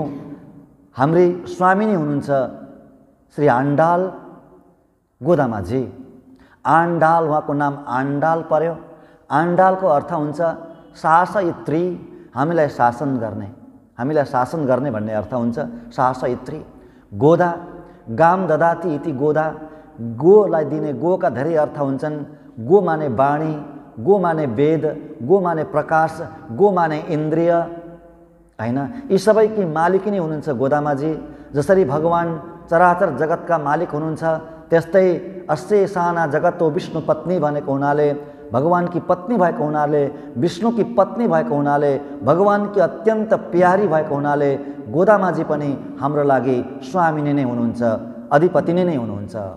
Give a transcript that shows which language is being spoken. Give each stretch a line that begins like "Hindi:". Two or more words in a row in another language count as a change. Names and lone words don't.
Nepali: हाम्री स्वामिनी हुनुहुन्छ श्री आण्डाल गोदामाजी। आण्डाल, उहाँको नाम आण्डाल पर्यो। आण्डालको अर्थ हुन्छ शासयित्री, हामीलाई शासन गर्ने, हामीलाई शासन गर्ने भन्ने अर्थ हुन्छ शासयित्री।
Sanskrit: गोदा गाम ददाति इति गोदा,
Nepali: गोलाई दिने, गोका धेरै अर्थ हुन्छन्। गो माने वाणी, गो माने वेद, गो माने प्रकाश, गो माने इन्द्रिय, हैन? यी सबैकी मालिक नै हुनुहुन्छ गोदामाजी। जसरी भगवान चराचर जगतका मालिक हुनुहुन्छ, त्यस्तै
Sanskrit: अस्यै साना जगतो विष्णु पत्नी
Nepali: भनेको हुनाले, भगवानकी पत्नी भएको हुनाले, विष्णुकी पत्नी भएको हुनाले, भगवानकी अत्यन्त प्यारी भएको हुनाले गोदामाजी पनि हाम्रो लागि स्वामिनी नै हुनुहुन्छ, अधिपति नै हुनुहुन्छ।